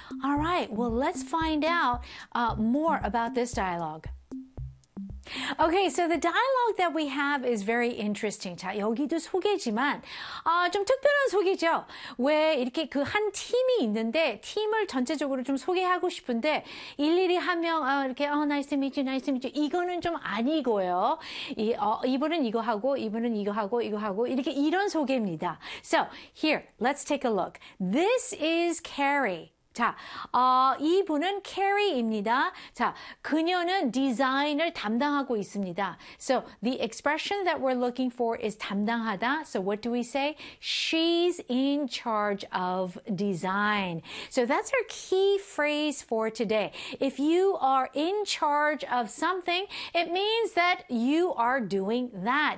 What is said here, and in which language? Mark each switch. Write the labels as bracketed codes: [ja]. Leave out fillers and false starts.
[en] All right, well, let's find out more about this dialogue. Okay, so the dialogue that we have is very interesting. [ko] 자, 여기도 소개지만 좀 특별한 소개죠. 왜 이렇게 그 한 팀이 있는데 팀을 전체적으로 좀 소개하고 싶은데 일일이 한 명 이렇게 [en] nice to meet you, nice to meet you [ko] 이거는 좀 아니고요. 이분은 이거 하고 이분은 이거 하고 이거 하고 이렇게 이런 소개입니다. [en] So here, let's take a look. This is Carrie. [ko] 자, 이분은 Carrie입니다. 자, 그녀는 디자인을 담당하고 있습니다. [en] So, the expression that we're looking for is 담당하다. So, what do we say? She's in charge of design. So, that's our key phrase for today. If you are in charge of something, it means that you are doing that.